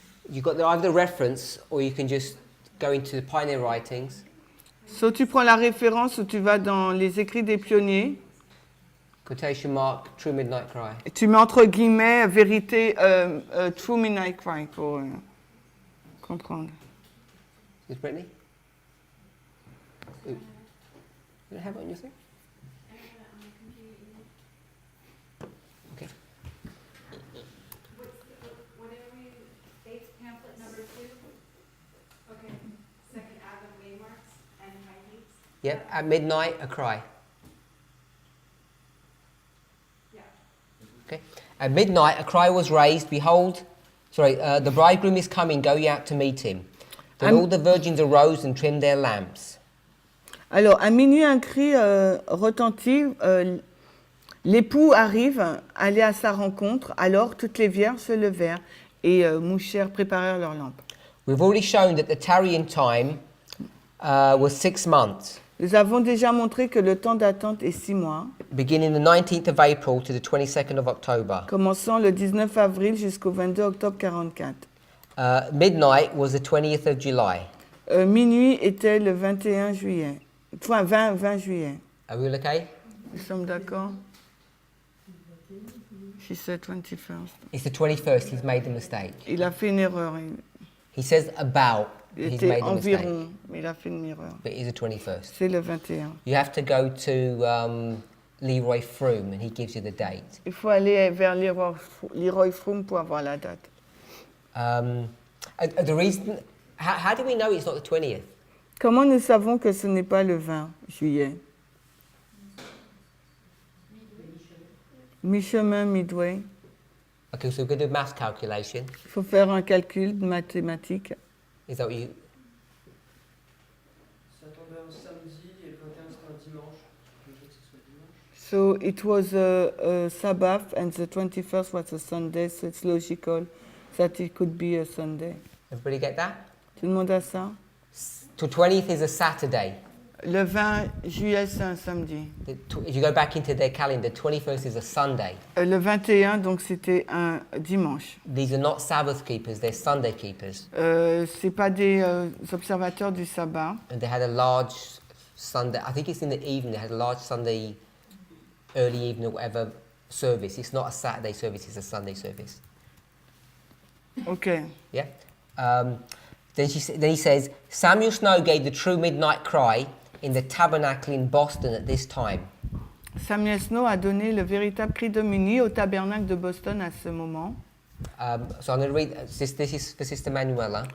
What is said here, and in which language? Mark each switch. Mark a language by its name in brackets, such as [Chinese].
[English] You've got either the reference, or you can just go into the Pioneer Writings. [French] So tu prends la référence ou tu vas dans les écrits des pionniers. [English] Quotation mark, True Midnight Cry. [French] Et tu mets entre guillemets vérité, True Midnight Cry pour comprendre. [English] Is Brittany? You don't have it on your thing? Okay. Whatever you, Bates pamphlet number 2. Okay, second Advent waymarks and high heats. Yep, at midnight, a cry. Yeah. Okay. At midnight, a cry was raised. Behold, the bridegroom is coming. Go ye out to meet him. Then all the virgins arose and trimmed their lamps. [French] Alors, à minuit, un cri retentit. L'époux arrive, allait à sa rencontre. Alors, toutes les vierges se levèrent et mouchèrent, préparèrent leurs lampes. [English] We've already shown that the tarrying time was 6 months. [French] Nous avons déjà montré que le temps d'attente est 6 mois. [English] Beginning the 19th of April to the 22nd of October. [French] Commençant le 19 avril jusqu'au 22 octobre 44. [English] Midnight was the 20th of July. [French] Minuit était le 21 juillet. Enfin, 20 juillet. [English] Are we all okay? [French] Nous sommes d'accord? [English] She said 21st. It's the 21st. He's made the mistake. [French] Il a fait une erreur. [English] He says about. [French] Il [English] He's [French] était [English] made a mistake. [French] environ, mais il a fait une erreur. [English] But it is the 21st. [French] C'est le 21. [English] You have to go to Leroy Froome and he gives you the date. [French] Il faut aller vers Leroy Froome pour avoir la date. [English] The reason, how do we know it's not the 20th? [French] Comment nous savons que ce n'est pas le 20 juillet? Mi-chemin, midway. [English] Okay, so we're going to do math calculation. [French] Il faut faire un calcul mathématique. [English] Is that what you... [French] Ça tombait un samedi et le 21 c'était un dimanche. Je veux que ce soit dimanche. [English] So it was a Sabbath and the 21st was a Sunday, so it's logical that it could be a Sunday. Everybody get that? [French] Tout le monde a ça? [English] The 20th is a Saturday. [French] Le 20 juillet, c'est un samedi. [English] If you go back into their calendar, 21st is a Sunday. [French] Le 21, donc c'était un dimanche. [English] These are not Sabbath keepers, they're Sunday keepers. [French] C'est pas des observateurs du sabbat. [English] And they had a large Sunday, I think it's in the evening, they had a large Sunday, early evening or whatever service. It's not a Saturday service, it's a Sunday service. Okay. Yeah? Then he says, Samuel Snow gave the true midnight cry, in the tabernacle in Boston at this time. [French] Samuel Snow a donné le véritable cri de minuit au tabernacle de Boston à ce moment. [English] So I'm going to read, this is for Sister Manuela.